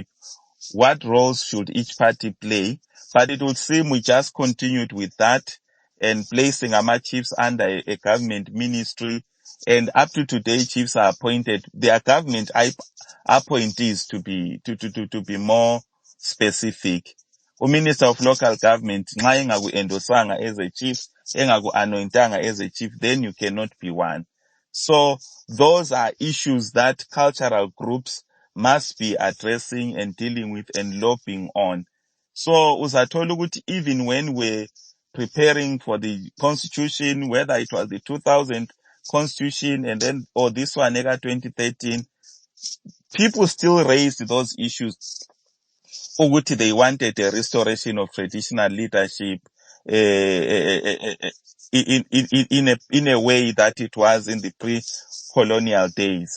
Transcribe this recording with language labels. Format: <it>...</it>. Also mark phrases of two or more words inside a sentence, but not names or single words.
<en>What roles should each party play? But it would seem we just continued with that and placing our chiefs under a government ministry. And up to today, chiefs are appointed. Their government appointees to be more specific. Minister of local government,</en> <nd>nxa engaku-endosanga</nd> <en>as a chief, engaku-anointanga as a chief, then you cannot be one. So those are issues that cultural groups must be addressing and dealing with and lobbying on. So</en> <nd>uzathola ukuthi</nd> <en>even when we're preparing for the constitution, whether it was the 2000 constitution and then or this one 2013, people still raised those issues. Ukuthi they wanted a restoration of traditional leadership in a way that it was in the pre-colonial days.</en>